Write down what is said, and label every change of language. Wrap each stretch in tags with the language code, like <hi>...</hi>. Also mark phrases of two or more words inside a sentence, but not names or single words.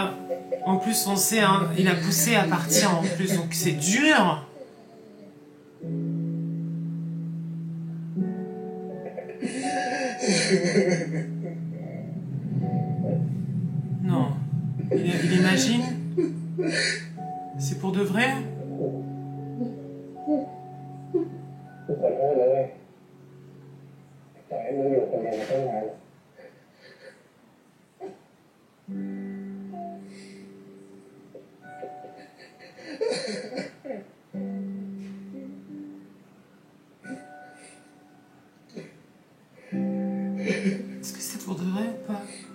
<fr>En plus, on sait, hein, il a poussé à partir en plus, donc c'est dur. Non. Il imagine. C'est pour de vrai?</fr> <th>กูขอโทษเลยต่อให้มึงอยู่คนเดียวมาตั้งนาน</th> <fr>Est-ce que c'est pour de vrai ou pas?</fr>